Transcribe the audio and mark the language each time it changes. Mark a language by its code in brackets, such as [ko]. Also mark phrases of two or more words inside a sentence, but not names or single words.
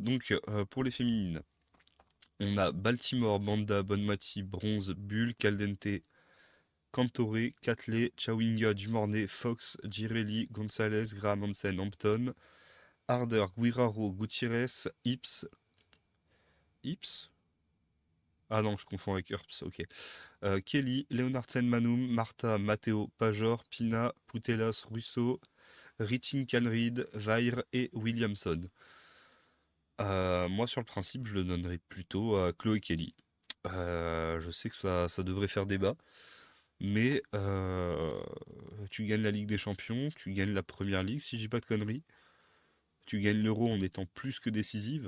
[fr] Donc, pour les féminines, on a Baltimore, Banda, Bonmati, Bronze, Bull, Caldente, Cantore, Catley, Chawinga, Dumornay, Fox, Girelli, Gonzalez, Graham Hansen, Hampton, Harder, Guiraro, Gutierrez, Ips. Ah non, je confonds avec Earps, ok. Kelly, Leonardsen, Manum, Marta, Matteo, Pajor, Pina, Putelas, Russo, Richin Canreed, Vair et Williamson. Moi, sur le principe, je le donnerais plutôt à Chloé Kelly. Je sais que ça devrait faire débat, mais tu gagnes la Ligue des Champions, tu gagnes la Première Ligue, si je dis pas de conneries, tu gagnes l'Euro en étant plus que décisive.